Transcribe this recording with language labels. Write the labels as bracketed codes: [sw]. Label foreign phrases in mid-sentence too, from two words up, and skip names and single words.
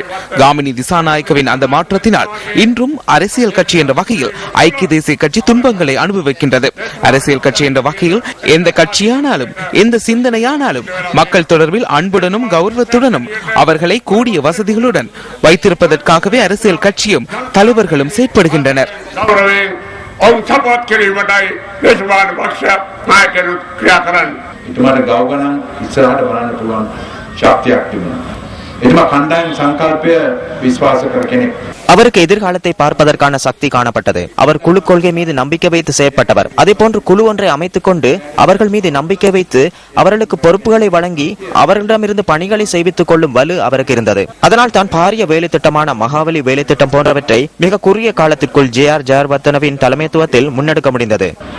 [ta] காமினி திசாநாயக்கவின் அந்த மாற்றத்தினால் இன்றும் அரசியல் கட்சி என்ற வகையில் ஐக்கிய தேசிய கட்சி துன்பங்களை அனுபவிக்கின்றது. அரசியல் கட்சி என்ற வகையில் எந்த கட்சியானாலும், எந்த சிந்தனையானாலும் மக்கள் தொடர்பில் அன்புடனும் கௌரவத்துடனும் அவர்களை கூடிய வசதிகளுடன் வைத்திருப்பதற்காகவே அரசியல் கட்சியும் தலைவர்களும் செயற்படுகின்றனர். [si] ඔවුන් සපෝට් කිරීමටයි දේශපාලන පක්ෂ නායකයන් ක්‍රියා කරන්නේ. ඊටමට ගව ගණන් ඉස්සරහට බලන්න පුළුවන් ශක්තියක් තිබුණා. එතුමා කණ්ඩායම් සංකල්පය විශ්වාස කර කෙනෙක්. [ta] அவருக்கு எதிர்காலத்தை பார்ப்பதற்கான சக்தி காணப்பட்டது. அவர் குழு கொள்கை மீது நம்பிக்கை வைத்து செயற்பட்டவர். அதே போன்று குழு ஒன்றை அமைத்துக் கொண்டு அவர்கள் மீது நம்பிக்கை வைத்து அவர்களுக்கு பொறுப்புகளை வழங்கி அவர்களிடமிருந்து பணிகளை செய்வித்துக் கொள்ளும் வலு அவருக்கு இருந்தது. அதனால் தான் பாரிய வேலை திட்டமான மகாவலி வேலை திட்டம் போன்றவற்றை மிக குறுகிய காலத்திற்குள் JR ஜெயவர்தனவின் தலைமைத்துவத்தில் முன்னெடுக்க முடிந்தது.